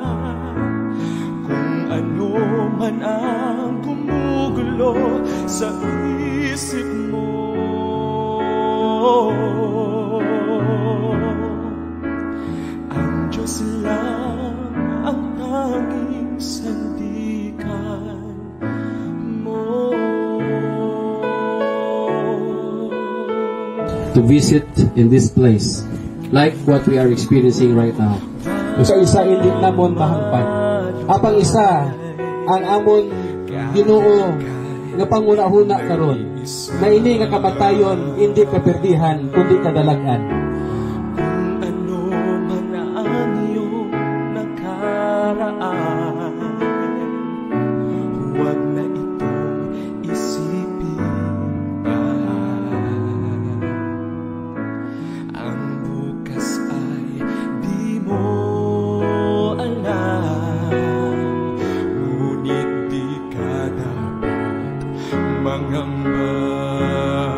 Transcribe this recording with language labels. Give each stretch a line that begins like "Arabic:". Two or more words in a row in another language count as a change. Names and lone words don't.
Filipino: Kung ano man ang gumugulo sa isip mo, ang Diyos lang ang tanging sandigan mo.
English: to visit in this place, like what we are experiencing right now.
Hiligaynon: Sa isa hindi namon mahangpan. Apang isa ang amon Ginoo nga panguna-huna karon. Na ini nga kamatayon hindi kaperdihan kundi kadalagan.
Filipino: Kung ano man ang iyong nakaraan, huwag na itong isipin pa. Ang bukas ay di mo alam, ngunit di ka dapat mangamba.